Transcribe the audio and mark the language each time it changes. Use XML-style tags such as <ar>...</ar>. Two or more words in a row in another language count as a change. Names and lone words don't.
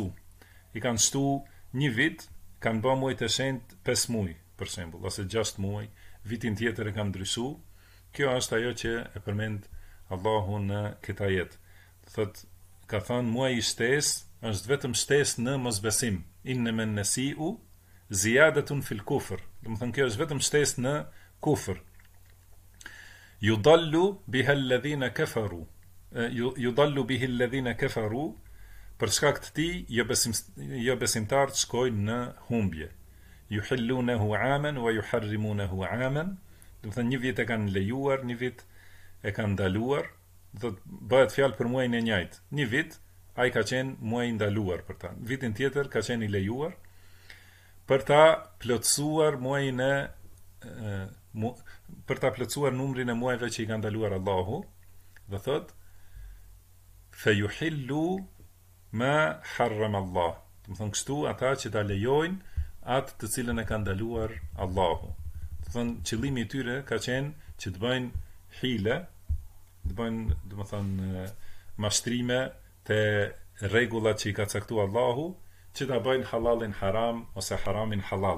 <sq>I kanë shtu një vit, kanë bë muajt e shenjtë 5 muaj, për shembull, ose 6 muaj, vitin tjetër e kanë ndryshu. Kjo është ajo që e përmend Allahu në këtë ajet. Thot, ka thënë muaji i shtesë është vetëm shtesë në mosbesim.</sq> <ar>إن النسيء زيادة في الكفر.</ar> <sq>Do të thonë kjo është vetëm shtesë në kufër.</sq> <ar>يضل بها الذين كفروا. يضل به الذين كفروا.</ar> <sq>Për shkak të tij jo besimtarët shkojnë në humbje.</sq> <ar>يحلونه عاما ويحرمونه عاما.</ar> <sq>Do të thonë një vit e kanë lejuar, një vit e kanë ndaluar. Do të bëhet fjalë për muajin e njëjtë. Një vit ai ka qenë muaj i ndaluar për ta. Vitin tjetër ka qenë i lejuar për ta plotësuar muajin e për ta plotësuar numrin e muajve që i ka ndaluar Allahu. Dhe thot</sq> <ar>فيحلوا ما حرم الله.</ar> <sq>Do të thonë kështu ata që ta lejojnë atë të cilën e ka ndaluar Allahu. Do të thonë qëllimi i tyre ka qenë që të bëjnë hile, të bëjnë, do të thonë, mashtrime te rregullat që i ka caktuar Allahu, që ta bëjnë halalin haram ose haramin halal.</sq>